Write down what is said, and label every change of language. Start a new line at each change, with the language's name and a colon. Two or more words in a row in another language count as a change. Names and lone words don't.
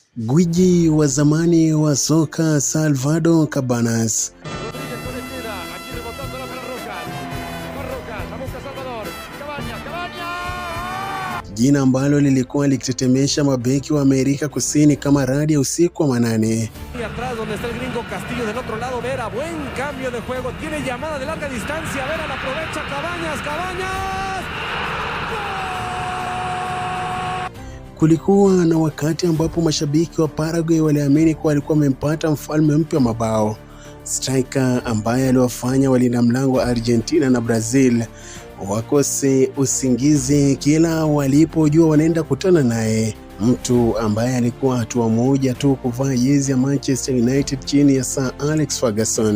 Swahili: Gwiji wa zamani wa soka Salvador Cabanas, jina ambalo lilikuwa likitetemesha mabeki wa Amerika Kusini kama radi ya usiku wa manane.
Spanish: Atrás donde está el gringo Castillo del otro lado, Vera, buen cambio de juego, tiene llamada de larga distancia, Vera la aprovecha, Cabañas.
Swahili: Kulikuwa na wakati ambapo mashabiki wa Paraguay waliamini kuwa alikuwa amempata mfalme mpya wa mabao, striker ambaye aliwafanya walinda mlango wa Argentina na Brazil wakose usingizi kila walipojua wanaenda kutana naye, mtu ambaye alikuwa hatua moja tu kuvaa jezi ya Manchester United chini ya Sir Alex Ferguson.